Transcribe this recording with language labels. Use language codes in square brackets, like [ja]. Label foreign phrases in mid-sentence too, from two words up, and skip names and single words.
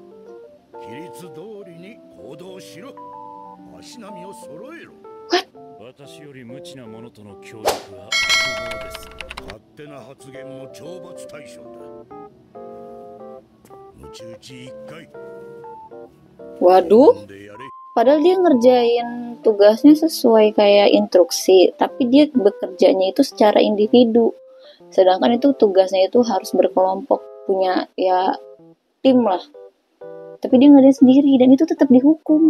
[ja] 規律通りに行動しろ。足並みを揃えろ。私より無知な者との協力は不能です。勝手な発言も懲罰対象だ。ムチ打ち1回。 [id] Waduh, padahal dia ngerjain tugasnya sesuai kayak instruksi, tapi dia bekerjanya itu secara individu. Sedangkan itu tugasnya itu harus berkelompok, punya ya tim lah. Tapi dia ngerjain sendiri dan itu tetap dihukum.